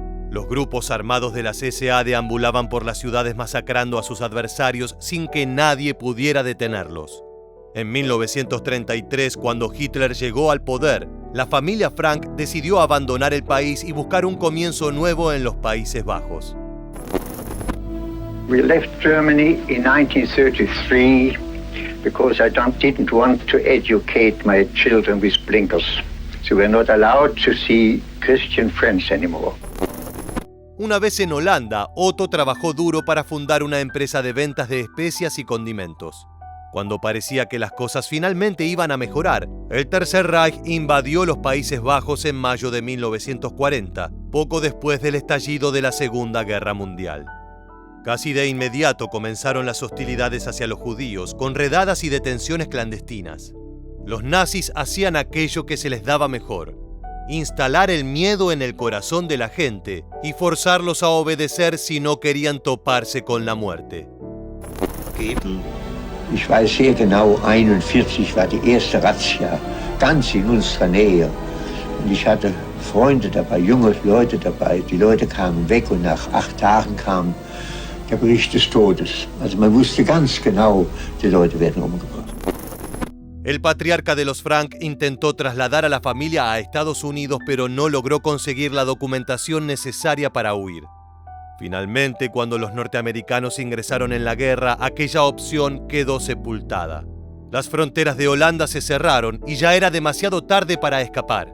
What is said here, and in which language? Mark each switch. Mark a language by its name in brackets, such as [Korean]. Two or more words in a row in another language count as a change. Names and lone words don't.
[Spanish] Los grupos armados de las SA deambulaban por las ciudades masacrando a sus adversarios sin que nadie pudiera detenerlos. En 1933, cuando Hitler llegó al poder, la familia Frank decidió abandonar el país y buscar un comienzo nuevo en los Países Bajos. [English] We left Germany in 1933 because I didn't want to educate my children with blinkers. So we're not allowed to see Christian friends anymore. [Spanish] Una vez en Holanda, Otto trabajó duro para fundar una empresa de ventas de especias y condimentos. Cuando parecía que las cosas finalmente iban a mejorar, el Tercer Reich invadió los Países Bajos en mayo de 1940, poco después del estallido de la Segunda Guerra Mundial. Casi de inmediato comenzaron las hostilidades hacia los judíos, con redadas y detenciones clandestinas. Los nazis hacían aquello que se les daba mejor: instalar el miedo en el corazón de la gente y forzarlos a obedecer si no querían toparse con la muerte. [German] Ich weiß sehr genau, 1941 war die erste Razzia, ganz in unserer Nähe. Und ich hatte Freunde dabei, junge Leute dabei. Die Leute kamen weg und nach 8 Tagen kam der Bericht des Todes. Also man wusste ganz genau, die Leute werden umgebracht. [Spanish] El patriarca de los Frank intentó trasladar a la familia a Estados Unidos, pero no logró conseguir la documentación necesaria para huir. Finalmente, cuando los norteamericanos ingresaron en la guerra, aquella opción quedó sepultada. Las fronteras de Holanda se cerraron y ya era demasiado tarde para escapar.